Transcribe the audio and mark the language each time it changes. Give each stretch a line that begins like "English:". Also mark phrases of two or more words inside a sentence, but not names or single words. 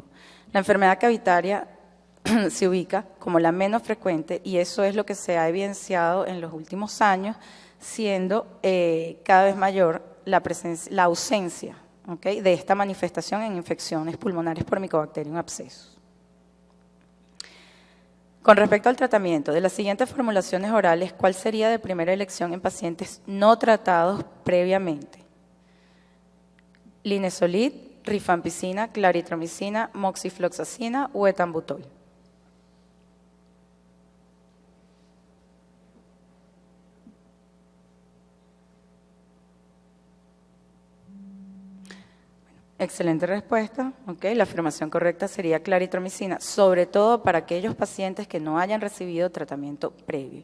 Spanish: La enfermedad cavitaria se ubica como la menos frecuente y eso es lo que se ha evidenciado en los últimos años, siendo cada vez mayor la ausencia de esta manifestación en infecciones pulmonares por Mycobacterium abscessus. Con respecto al tratamiento, de las siguientes formulaciones orales, ¿cuál sería de primera elección en pacientes no tratados previamente? Linezolid, rifampicina, claritromicina, moxifloxacina o etambutol. Excelente respuesta. La afirmación correcta sería claritromicina, sobre todo para aquellos pacientes que no hayan recibido tratamiento previo.